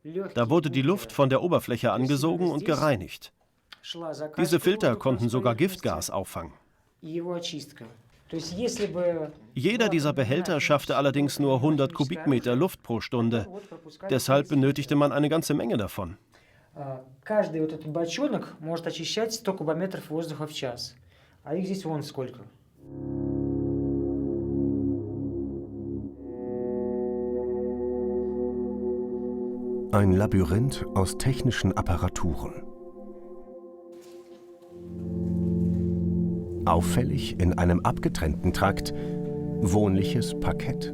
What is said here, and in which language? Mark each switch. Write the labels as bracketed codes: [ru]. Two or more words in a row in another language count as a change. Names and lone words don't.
[de] Da wurde die Luft von der Oberfläche angesogen und gereinigt. Diese Filter konnten sogar Giftgas auffangen. Jeder dieser Behälter schaffte allerdings nur 100 Kubikmeter Luft pro Stunde. Deshalb benötigte man eine ganze Menge davon. [ru] Каждый вот этот бочонок может очищать 100 кубометров воздуха в час. А их здесь вон сколько. [de] Ein Labyrinth aus technischen Apparaturen. Auffällig in einem abgetrennten Trakt wohnliches Parkett.